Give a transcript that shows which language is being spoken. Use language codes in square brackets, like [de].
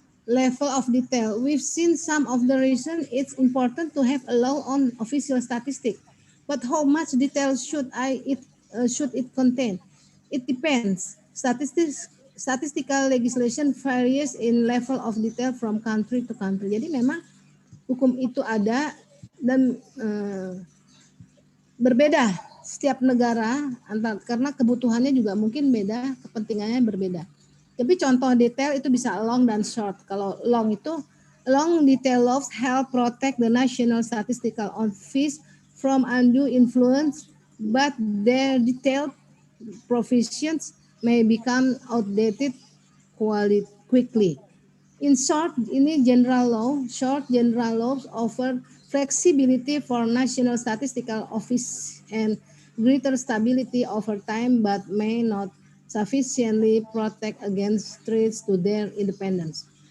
[en] Level of detail. We've seen some of the reasons it's important to have a law on official statistics. But how much detail should it contain? It depends. Statistical legislation varies in level of detail from country to country. [id] Jadi memang hukum itu ada dan berbeda setiap negara karena kebutuhannya juga mungkin beda, kepentingannya berbeda. Tapi contoh detail itu bisa long dan short. Kalau long itu [en] long detail laws help protect the National Statistical Office from undue influence, but their detailed provisions may become outdated quickly. In short, [id] ini [en] general law, short general laws offer flexibility for National Statistical Office and greater stability over time, but may not sufficiently protect against threats to their independence.